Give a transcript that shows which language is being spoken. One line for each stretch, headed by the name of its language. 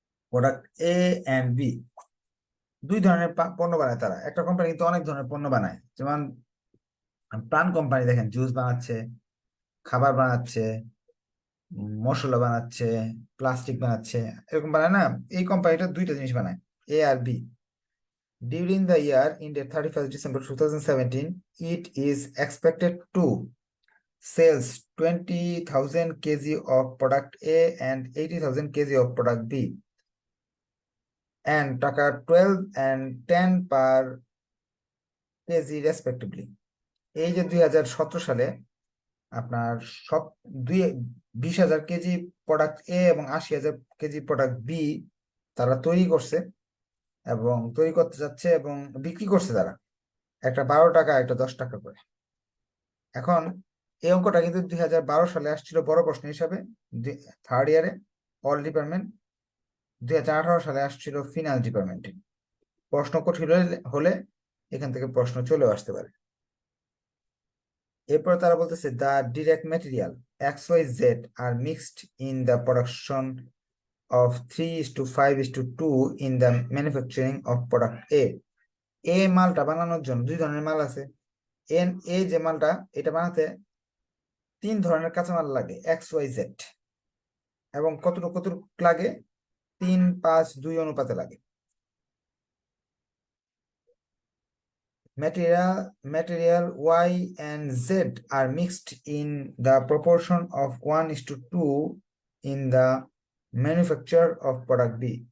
Bangla: Product A and B, দুই ধরনের পণ্য বানায় তারা। একটা কোম্পানি কিন্তু অনেক ধরনের পণ্য বানায়, যেমন প্রাণ কোম্পানি দেখেন, জুস বানাচ্ছে, খাবার বানাচ্ছে, মশলা বানাচ্ছে, প্লাস্টিক বানাচ্ছে, এরকম বানায় না। এই কোম্পানিটা দুইটা জিনিস বানায়, এ আর B.
English: During the year ended 31st December 2017, it is expected to sells 20,000 kg of product A and 80,000 kg of product B and টাকা 12 and 10 per kg respectively.
Bangla: এই যে 2017 সালে আপনার সব 20,000 কেজি প্রোডাক্ট এ এবং 80,000 কেজি প্রোডাক্ট বি তারা তৈরি করছে এবং তৈরি করতে যাচ্ছে এবং বিক্রি করছে তারা, একটা 12 টাকা, একটা 10 টাকা করে। এখন এই অঙ্কটা কিন্তু 2012 সালে আসছিল বড় প্রশ্ন হিসাবে, থার্ড ইয়ারে অল ডিপার্টমেন্ট। 2018 সালে আসছিল ফিনান্স ডিপার্টমেন্টে। প্রশ্ন কঠিন হলে এখান থেকে প্রশ্ন চলেও আসতে পারে। এরপর তারা বলতেছে
English: The direct material XYZ are mixed in the production of 3:5:2 in the manufacturing of product A.
Bangla: এ মালটা বানানোর জন্য দুই ধরনের মাল আছে। এ যে মালটা, এটা বানাতে 3 ধরনের কাঁচামাল লাগে XYZ, এবং কতটুকু কতটুকু লাগে, 3:5:2 অনুপাতে লাগে।
English: Material Y and Z are mixed in the proportion of 1:2 in the manufacture of product B.